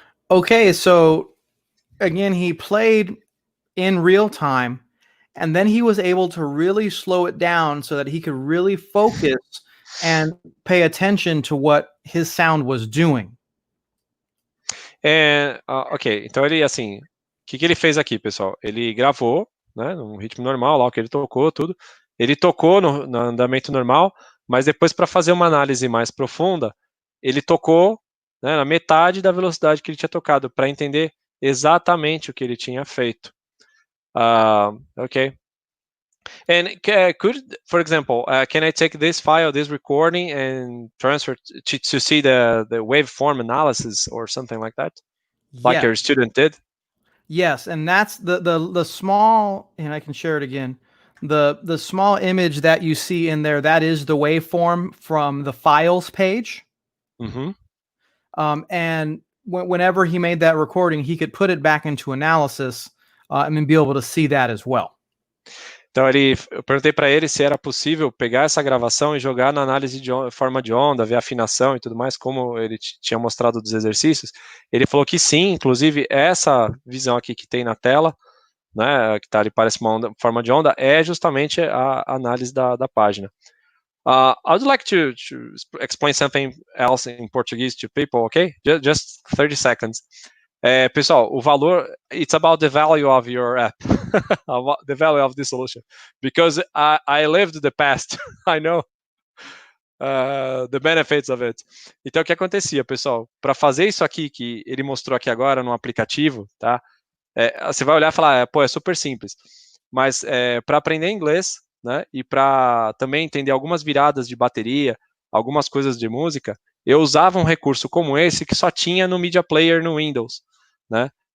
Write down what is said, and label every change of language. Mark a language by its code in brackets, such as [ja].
[en] Okay, so again, he played in real time, and then he was able to really slow it down so that he could really focus and pay attention to what his sound was doing. [pt] Ok, então ele, assim, o que ele fez aqui, pessoal? Ele gravou, né, num ritmo normal, lá o que ele tocou, tudo. Ele tocou no andamento normal, mas depois, para fazer uma análise mais profunda, ele tocou, né, na metade da velocidade que ele tinha tocado, para entender exatamente o que ele tinha feito. Ok. [en] And for example, can I take this file, this recording, and transfer to see the waveform analysis or something like that, like your student did? Yes, and that's the small, and I can share it again. The small image that you see in there, that is the waveform from the files page. Mm-hmm. And whenever he made that recording, he could put it back into analysis and then be able to see that as well. [pt] Então eu perguntei para ele se era possível pegar essa gravação e jogar na análise de forma de onda, ver a afinação e tudo mais, como ele tinha mostrado dos exercícios. Ele falou que sim, inclusive essa visão aqui que tem na tela, né, que tá ali, parece uma forma de onda, é justamente a análise da página. [en] I would like to explain something else in Portuguese to people, okay? Just 30 seconds. [pt] Pessoal, o valor, [en] it's about the value of your app, the value of this solution, because I lived the past, I know the benefits of it. [pt] Então, o que acontecia, pessoal? Para fazer isso aqui que ele mostrou aqui agora no aplicativo, tá? Você vai olhar e falar, pô, é super simples. Mas para aprender inglês, né, e para também entender algumas viradas de bateria, algumas coisas de música, eu usava um recurso como esse que só tinha no Media Player no Windows, né?